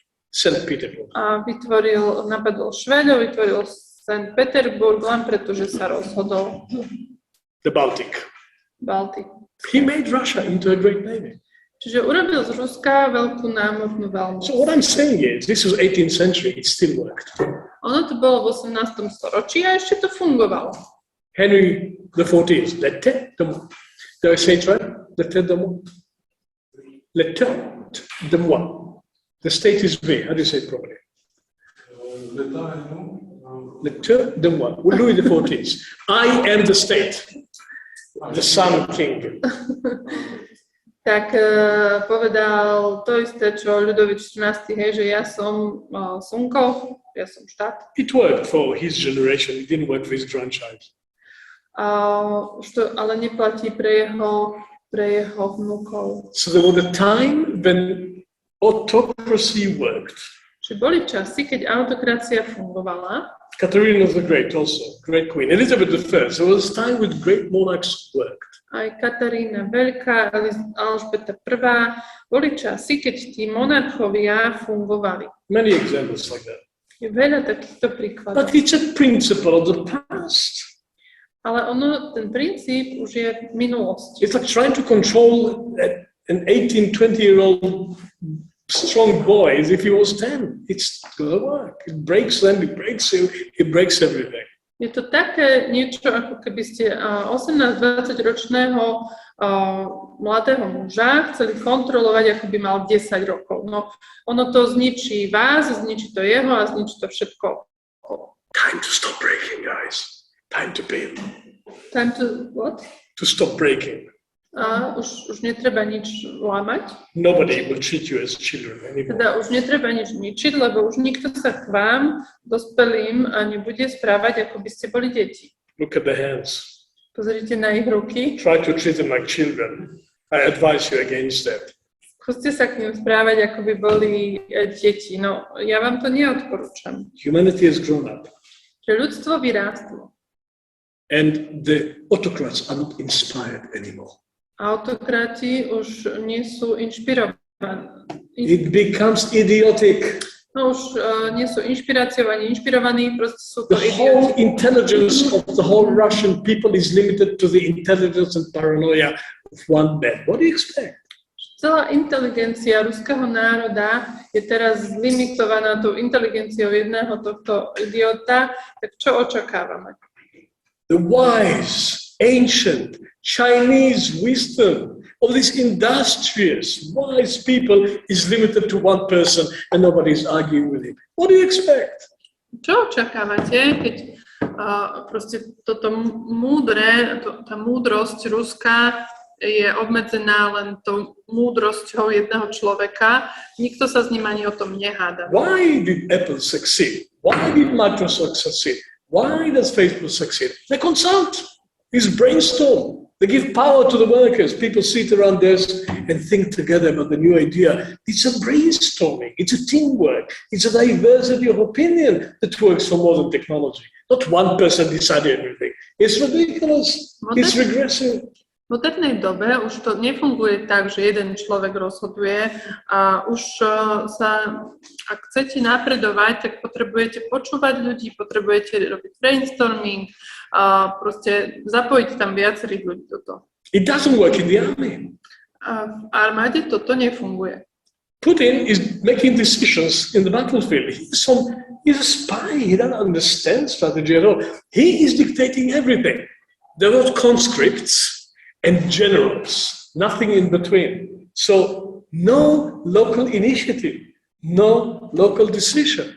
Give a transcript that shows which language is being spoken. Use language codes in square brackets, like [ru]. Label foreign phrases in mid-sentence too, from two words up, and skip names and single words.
[sk] St. Petersburg. A napadol Švédov, vytvoril St. Peterburg len preto, že sa rozhodol. [en] The Baltic. He made Russia into a great navy. [sk] Čiže urobil z Ruska veľkú námornú veľmoc. [en] So what I'm saying is, this was 18th century, it still worked. [sk] Ono to bolo v 18. storočí a ešte to fungovalo. [en] Henry the 14th, [fr] la tête de moi. [en] Do I say it right? [fr] La tête de moi. La tête de moi. [en] The state is me. How do you say it properly? [fr] La tête de moi. [en] Louis the 14th. I am the state. The Sun King. [sk] Tak povedal to isté, čo Ľudovít 14. Hej, že ja som slnko, ja som štát. [en] It worked for his generation, it didn't work for his grandchild. [sk] Ale neplatí pre jeho vnúkov. [en] So there was a time when autocracy worked. [sk] Čiže boli časy, keď autokracia fungovala. [en] Catherine the Great also, great queen. Elizabeth I, there was a time when great monarchs worked. [sk] Aj Katarína Veľká, Alžbeta I, boli časy, keď tí monarchovia fungovali. [en] Many examples like that. [sk] Je veľa takýchto príkladov. [en] But it's a principle of the past. [sk] Ale ten princíp už je v minulosti. [en] It's like trying to control an 18, 20-year-old strong boy as if he was 10. It's gonna work. It breaks them, it breaks him, it breaks everything. [sk] Je to také niečo, ako keby ste 18-20 ročného mladého muža chceli kontrolovať, ako by mal 10 rokov. No, ono to zničí vás, zničí to jeho a zničí to všetko. [en] Time to stop breaking, guys. Time to build. Time to what? To stop breaking. [sk] Už netreba nič lámať. [en] Nobody will treat you as children anymore. [sk] Teda už netreba nič ničiť, lebo už nikto sa k vám, dospelým, nebude správať, ako by ste boli deti. [en] Look at the hands. [sk] Pozrite na ich ruky. [en] Try to treat them like children. I advise you against that. [sk] Skúste sa k nim správať, ako by boli deti. No, ja vám to neodporúčam. [en] Humanity has grown up. [sk] Že ľudstvo vyrástlo. [en] And the autocrats are not inspired anymore. [sk] Autokrati už nie sú inšpirovaní. [en] It becomes idiotic. [sk] No už nie sú inšpiráciou ani inšpirovaní, proste sú to [en] The whole [sk] idioti. [en] intelligence of the whole Russian people is limited to the intelligence and paranoia of one man. What do you expect? [sk] Celá inteligencia ruského národa je teraz limitovaná tou inteligenciou jedného tohto idiota, tak čo očakávame? [en] The wise, ancient Chinese wisdom of these industrious, wise people is limited to one person and nobody is arguing with him. What do you expect? [sk] Čo očakávate, keď proste toto múdre, tá múdrosť ruská je obmedzená len tou múdrosťou jedného človeka. Nikto sa s ním ani o tom neháda. [en] Why did Apple succeed? Why did Microsoft succeed? Why does Facebook succeed? They consult. It's brainstorm. They give power to the workers. People sit around desks and think together about the new idea. It's a brainstorming. It's a teamwork. It's a diversity of opinion that works for modern technology. Not one person decided everything. It's ridiculous. It's regressive. [sk] V modernej dobe už to nefunguje tak, že jeden človek rozhoduje a už ak chcete napredovať, tak potrebujete počúvať ľudí, potrebujete robiť brainstorming a proste zapojiť tam viacerých ľudí do toho. [en] It doesn't work in the army. [sk] A v armáde toto nefunguje. [en] Putin is making decisions in the battlefield. He's a spy. He doesn't understand strategy at all. He is dictating everything. There are conscripts and generals, nothing in between. So no local initiative, no local decision.